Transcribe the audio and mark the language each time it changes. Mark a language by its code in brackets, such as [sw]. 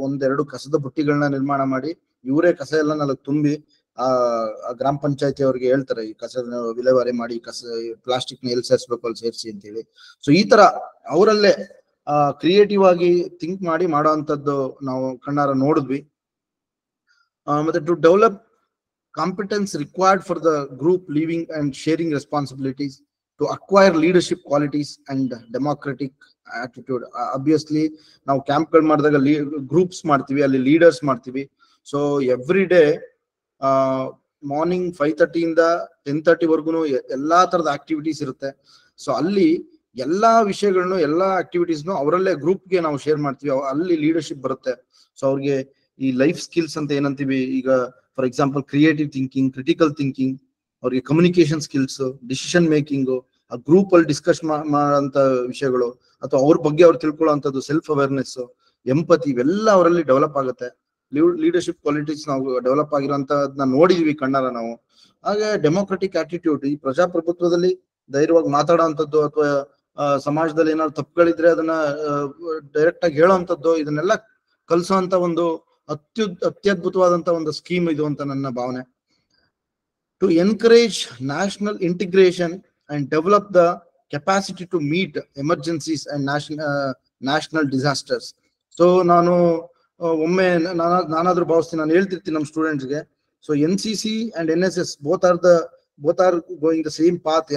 [kn] 1-2 ಕಸದ ಬುಟ್ಟಿಗಳನ್ನ ನಿರ್ಮಾಣ ಮಾಡಿ ಇವರೇ ಕಸ ಎಲ್ಲ ನಾಲ್ಕು ತುಂಬಿ ಆ ಗ್ರಾಮ ಪಂಚಾಯತಿ ಅವ್ರಿಗೆ ಹೇಳ್ತಾರೆ, ಈ ಕಸ ವಿಲೇವಾರಿ ಮಾಡಿ, ಕಸ ಪ್ಲಾಸ್ಟಿಕ್ ನ ಎಲ್ಲಿ ಸೇರಿಸ್ಬೇಕು ಅಲ್ಲಿ ಸೇರಿಸಿ ಅಂತ ಹೇಳಿ. ಸೊ ಈ ತರ ಅವರಲ್ಲೇ ಕ್ರಿಯೇಟಿವ್ ಆಗಿ ಥಿಂಕ್ ಮಾಡಿ ಮಾಡೋ ಅಂತದ್ದು ನಾವು ಕಣ್ಣಾರ ನೋಡಿದ್ವಿ. [en] ಮತ್ತೆ to develop competence required for the group living and sharing responsibilities, to acquire leadership qualities and democratic attitude. [kn] Obviously ನಾವು ಕ್ಯಾಂಪ್ಗಳು ಮಾಡಿದಾಗ ಗ್ರೂಪ್ಸ್ ಮಾಡ್ತೀವಿ, ಅಲ್ಲಿ ಲೀಡರ್ಸ್ ಮಾಡ್ತೀವಿ. ಸೊ ಎವ್ರಿ ಡೇ ಮಾರ್ನಿಂಗ್ 5:30 ಇಂದ 10:30 ವರ್ಗುನು ಎಲ್ಲಾ ತರದ ಆಕ್ಟಿವಿಟೀಸ್ ಇರುತ್ತೆ. ಸೊ ಅಲ್ಲಿ ಎಲ್ಲಾ ವಿಷಯಗಳನ್ನು ಎಲ್ಲಾ ಆಕ್ಟಿವಿಟೀಸ್ನು ಅವರಲ್ಲೇ ಗ್ರೂಪ್ಗೆ ನಾವು ಶೇರ್ ಮಾಡ್ತೀವಿ. ಅಲ್ಲಿ ಲೀಡರ್ಶಿಪ್ ಬರುತ್ತೆ. ಸೊ ಅವ್ರಿಗೆ ಈ ಲೈಫ್ ಸ್ಕಿಲ್ಸ್ ಅಂತ ಏನಂತೀವಿ, ಈಗ for example creative thinking, critical thinking, ಅವ್ರಿಗೆ ಕಮ್ಯುನಿಕೇಶನ್ ಸ್ಕಿಲ್ಸ್, ಡಿಸಿಷನ್ ಮೇಕಿಂಗ್, ಆ ಗ್ರೂಪ್ ಅಲ್ಲಿ ಡಿಸ್ಕಸ್ ಮಾಡೋಂತ ವಿಷಯಗಳು, ಅಥವಾ ಅವ್ರ ಬಗ್ಗೆ ಅವ್ರು ತಿಳ್ಕೊಳ್ಳೋಂಥದ್ದು, ಸೆಲ್ಫ್ ಅವೇರ್ನೆಸ್, ಎಂಪತಿ, ಇವೆಲ್ಲ ಅವರಲ್ಲಿ ಡೆವಲಪ್ ಆಗುತ್ತೆ. ಲೀಡರ್ಶಿಪ್ ಕ್ವಾಲಿಟೀಸ್ ನಾವು ಡೆವಲಪ್ ಆಗಿರೋಂಥದ್ನ ನೋಡಿದೀವಿ ಕಣ್ಣಾರ ನಾವು. ಹಾಗೆ ಡೆಮೋಕ್ರೆಟಿಕ್ ಆಟಿಟ್ಯೂಡ್, ಈ ಪ್ರಜಾಪ್ರಭುತ್ವದಲ್ಲಿ ಧೈರ್ಯವಾಗಿ ಮಾತಾಡೋಂಥದ್ದು, ಅಥವಾ ಸಮಾಜದಲ್ಲಿ ಏನಾದ್ರು ತಪ್ಪುಗಳಿದ್ರೆ ಅದನ್ನ ಡೈರೆಕ್ಟ್ ಆಗಿ ಹೇಳೋಂಥದ್ದು, ಇದನ್ನೆಲ್ಲ ಕಲಿಸೋಂತ ಒಂದು ಅತ್ಯದ್ಭುತವಾದಂತ ಒಂದು ಸ್ಕೀಮ್ ಇದು ಅಂತ ನನ್ನ ಭಾವನೆ. [en] To encourage national integration and develop the capacity to meet emergencies and national disasters. [kn] So ನಾನು ಒಮ್ಮೆ ನಾನಾದ್ರೂ ಭಾವಿಸ್ತೀನಿ, ನಾನು ಹೇಳ್ತಿರ್ತೀನಿ ನಮ್ಮ ಸ್ಟೂಡೆಂಟ್ಸ್ಗೆ. [en] So NCC and NSS both are going the same path.